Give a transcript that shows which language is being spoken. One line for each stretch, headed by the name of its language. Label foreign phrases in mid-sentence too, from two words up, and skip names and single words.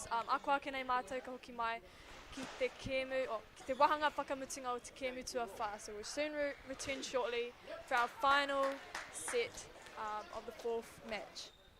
Māori: Ako ake nei mātou ka hoki mai ki te kēmu, ki te wahanga whakamutunga o te kēmu tuawha.
English: So we'll soon return shortly for our final set of the fourth match.